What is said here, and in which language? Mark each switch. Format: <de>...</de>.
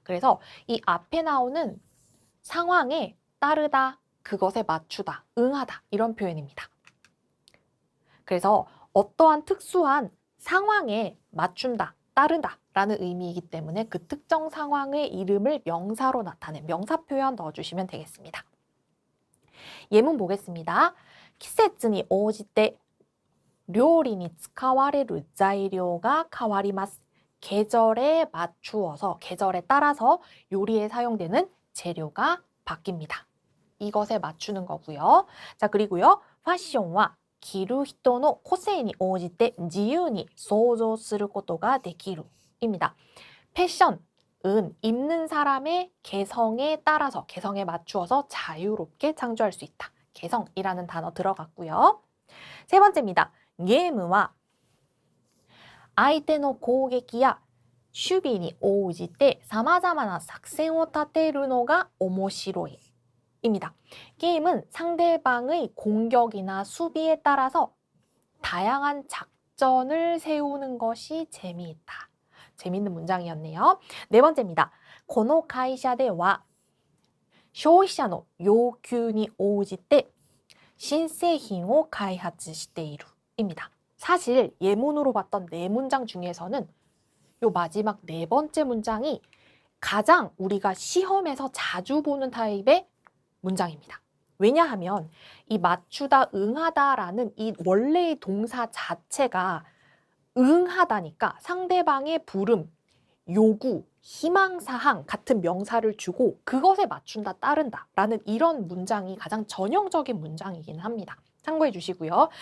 <ko>그래서 이 앞에 나오는 상황에 따르다, 그것에 맞추다, 응하다 이런 표현입니다. 그래서 어떠한 특수한 상황에 맞춘다, 따른다 라는 의미이기 때문에 그 특정 상황의 이름을 명사로 나타낸 명사 표현 넣어주시면 되겠습니다. 예문 보겠습니다.</ko> <ja>季節に応じて料理に使われる材料が変わります.</ja> <ko>계절에 맞추어서, 계절에 따라서 요리에 사용되는 재료가 바뀝니다. 이것에 맞추는 거고요. 자, 그리고요. 패션은</ko> <ja>着る人の個性に応じて自由に想像することができる입니다.</ja> <ko>패션은 입는 사람의 개성에 따라서, 개성에 맞추어서 자유롭게 창조할 수 있다. 개성이라는 단어 들어갔고요. 세 번째입니다. 게임은</ko> <ja>相手の攻撃や守備に応じて様々な作戦を立てるのが面白い입니다.</ja> <ko>게임은 상대방의 공격이나 수비에 따라서 다양한 작전을 세우는 것이 재미있다. 재미있는 문장이었네요. 네 번째입니다.</ko> <ja>この会社では消費者の要求に応じて新製品を開発している입니다.</ja> <ko>사실 예문으로 봤던 네 문장 중에서는 요 마지막 네 번째 문장이 가장 우리가 시험에서 자주 보는 타입의 문장입니다. 왜냐하면 이 맞추다, 응하다라는 이 원래의 동사 자체가 응하다니까 상대방의 부름, 요구, 희망사항 같은 명사를 주고 그것에 맞춘다, 따른다 라는 이런 문장이 가장 전형적인 문장이긴 합니다. 참고해 주시고요.</ko>